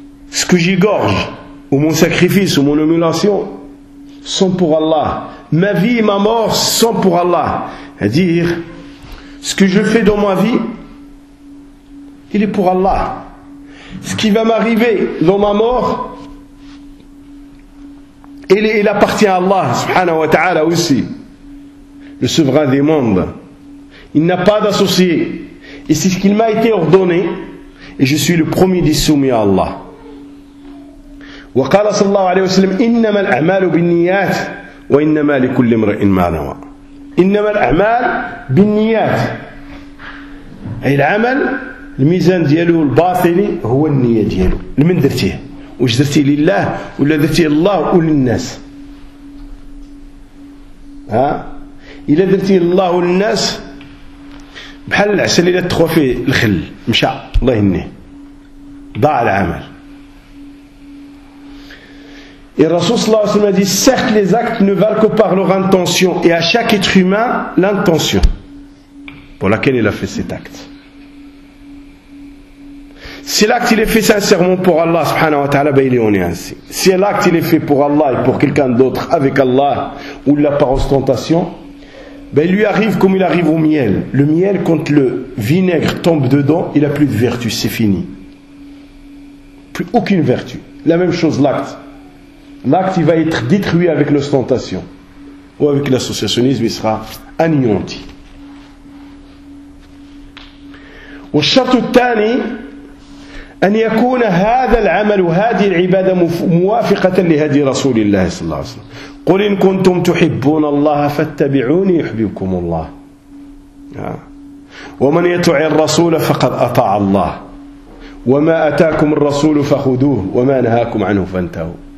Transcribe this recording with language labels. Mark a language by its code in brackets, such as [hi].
[fr] ce que j'égorge ou mon sacrifice ou mon humiliation sont pour Allah ma vie ma mort sont pour Allah à dire Ce que je fais dans ma vie, il est pour Allah. Ce qui va m'arriver dans ma mort, il appartient à Allah, subhanahu wa ta'ala aussi. Le souverain des mondes. Il n'a pas d'associé. Et c'est ce qu'il m'a été ordonné. Et je suis le premier d'y soumis à Allah. [ar] Wa qala sallallahu alayhi wa sallam, innama al-a'malu bin-niyyat, wa innama li kulli imrin ma nawa. إنما الأعمال بالنيات أي العمل الميزان دياله الباطني هو النية دياله لمن درتيه واش درتيه لله ولا درتيه لله وللناس ها إلا درتيه لله وللناس بحال العسل إلا تخوى فيه الخل مشى الله يهنيه ضاع العمل [fr] Et Rasoul sallallahu alayhi wa sallam a dit, certes les actes ne valent que par leur intention, et à chaque être humain, l'intention pour laquelle il a fait cet acte. Si l'acte il est fait sincèrement pour Allah subhanahu wa ta'ala, ben il est ainsi. Si l'acte il est fait pour Allah et pour quelqu'un d'autre avec Allah, ou là par ostentation, ben il lui arrive comme il arrive au miel. Le miel, quand le vinaigre tombe dedans, il n'a plus de vertu, c'est fini. Plus aucune vertu. La même chose l'acte. L'acte va être détruit avec l'ostentation ou avec l'associationnisme, il sera anéanti. Au château de Tani, [ar] أن يكون هذا العمل وهذه العبادة موافقة لهدي رسول الله صلى الله عليه وسلم. قل إن كنتم تحبون الله فاتبعوني يحببكم الله، ومن يطع الرسول فقد أطاع الله، وما أتاكم الرسول فخذوه وما نهاكم عنه فانتهوا.